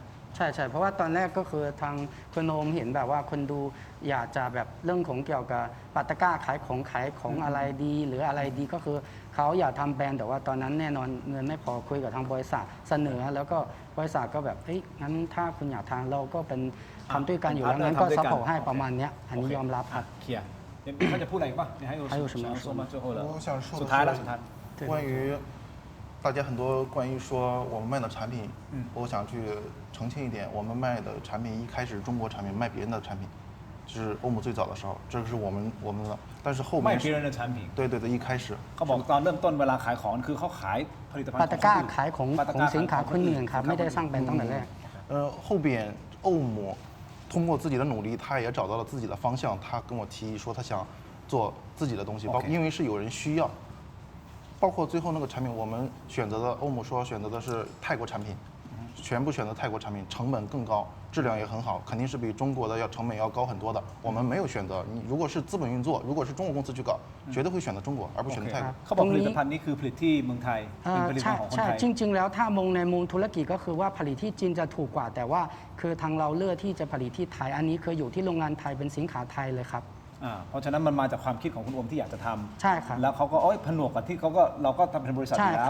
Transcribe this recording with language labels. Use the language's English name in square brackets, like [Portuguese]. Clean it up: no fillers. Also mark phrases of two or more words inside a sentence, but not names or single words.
[Thai] ใช่ใช่เพราะว่าตอนแรกก็คือทางคุณโอมเห็นแบบว่าคนดูอยากจะแบบเรื่องของเกี่ยวกับปัตตะกร้าขายของอะไรดี หรืออะไรดีก็คือเขาอยากทำแบรนด์แต่ว่าตอนนั้นแน่นอนเงินไม่พอคุยกับทางบริษัทเสนอ แล้วก็บริษัทก็แบบเฮ้ยงั้นถ้าคุณอยากทำเราก็เป็นทำด้วยกันอยู่แล้วงั้นก็ซัพพอร์ตให้ประมาณเนี้ยอันนี้ยอมรับครับ เคลียร์เขาจะพูดอะไรอีกป่ะเนี่ยให้ [Chinese] 还有什么要说吗说吗最后了我想说的 [Thai] สุดท้ายแล้วสุดท้าย [Chinese] 关于大家很多关于说我们卖的产品，我想去澄清一点，我们卖的产品一开始中国产品卖别人的产品，就是欧姆最早的时候，这个是我们的，但是后面卖别人的产品对对对，一开始 [Thai] เขาบอกตอนเริ่มต้นเวลาขายของคือเขาขายผลิตภัณฑ์ ปัตตะกร้า ของคนอื่น ขายของ ปัตตะ ข ก อง ร้า สินค้า ขายของ คนอื่นครับ สินค้า ไม่ได้สร้างแบรนด์ตั้งแต่แรก [Chinese] 后边欧姆通过自己的努力，他也找到了自己的方向。他跟我提议说，他想做自己的东西，包 OK 因为是有人需要，包括最后那个产品，我们选择的欧姆说选择的是泰国产品，全部选择泰国产品，成本更高，质量也很好，肯定是比中国的成本要高很多的。我们没有选择，你如果是资本运作，如果是中国公司去搞，绝对会选择中国，而不选择泰国。 [Thai] เขาบอกผลิตภัณฑ์นี้คือผลิตที่เมืองไทยเป็นผลิตภัณฑ์ของคน ใช่ ไทย จริง ๆ แล้วถ้ามองในมุมธุรกิจก็คือว่าผลิตที่จีนจะถูกกว่า แต่ว่าคือทางเราเลือกที่จะผลิตที่ไทย อันนี้คืออยู่ที่โรงงานไทยเป็นสินค้าไทยเลยครับ เพราะฉะนั้นมันมาจากความคิดของคุณโอมที่อยากจะทำ ใช่ครับ แล้วเขาก็ผนวกกับที่เราก็ทำเป็นบริษัทอยู่แล้ว